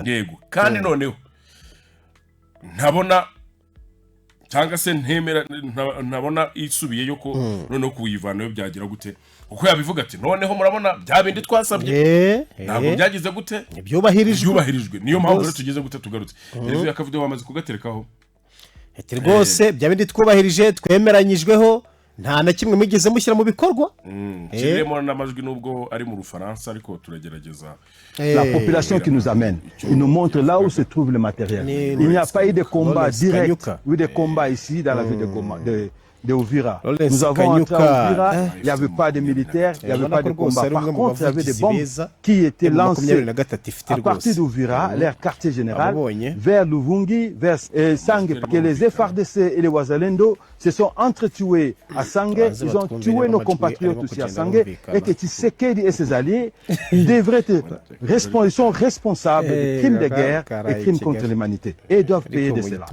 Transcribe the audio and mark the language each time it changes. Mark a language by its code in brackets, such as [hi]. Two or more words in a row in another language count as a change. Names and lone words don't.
[rw] yego kandi noneho ntabona cyangwa se ntabona isubiye yuko noneho kuyivanayo byagira gute uko yabivuga ati noneho murabona bya bindi twasabye ntabwo byagize gute byubahirijwe niyo mpamvu rero tugeze gute tugarutse rero yakavude wamaze kugaterekaho ati rwose bya bindi twubahirije twemeranyijweho nta na kimwe mugeze mushyira mu bikorwa kiremo n'amajwi nubwo ari mu Rufaransa ariko turagerageza [fr] la population qui nous amène il nous montre là où se trouve le matériel il n'y a pas eu de combat direct ou des combats ici dans la ville de Uvira. Nous avons entré à Uvira, il n'y avait pas de militaires, il n'y avait pas de combat. Par contre, il y avait des bombes qui étaient lancées à partir d'Uvira, leur quartier général, vers Luvungi, vers Sangue, que les FARDC et les Wazalendo se sont entretués à Sangue, ils ont tué nos compatriotes aussi à Sangue, et que Tshisekedi et ses alliés devraient être ils sont responsables de crimes de guerre et crimes contre l'humanité, et doivent payer de cela.